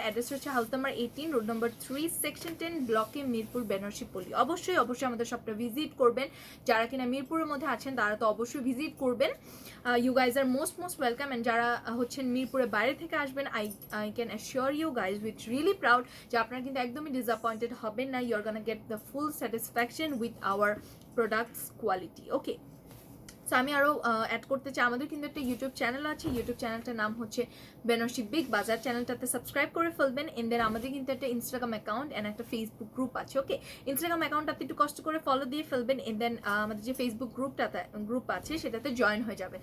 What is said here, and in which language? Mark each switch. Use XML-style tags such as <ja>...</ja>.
<bn>Address হচ্ছে house number 18, road number 3, section 10, ব্লকে মিরপুর, বেনারসি পল্লী। অবশ্যই আমাদের শপটা ভিজিট করবেন। যারা কিনা মিরপুরের মধ্যে আছেন তারা তো অবশ্যই ভিজিট করবেন।</bn> <en>You guys আর most welcome.</en> <bn>And যারা হচ্ছেন মিরপুরের বাইরে থেকে আসবেন,</bn> <en>I can assure you guys with really proud</en> <bn>যে আপনারা কিন্তু একদমই ডিসঅ্যাপয়েন্টেড হবেন না।</bn> <en>You're gonna get the full satisfaction with our products quality.</en> <bn>Okay, so আমি আরও অ্যাড করতে চাই, আমাদের কিন্তু একটা ইউটিউব চ্যানেল আছে। ইউটিউব চ্যানেলটার নাম হচ্ছে বেনারসি বিগ বাজার। চ্যানেলটাতে সাবস্ক্রাইব করে ফেলবেন। এন্ড দেন আমাদের কিন্তু একটা ইনস্টাগ্রাম অ্যাকাউন্ট অ্যান্ড একটা ফেসবুক গ্রুপ আছে। ওকে, ইনস্টাগ্রাম অ্যাকাউন্টটাতে একটু কষ্ট করে ফলো দিয়ে ফেলবেন। এন্ড দেন আমাদের যে ফেসবুক গ্রুপ আছে সেটাতে জয়েন হয়ে যাবেন।</bn>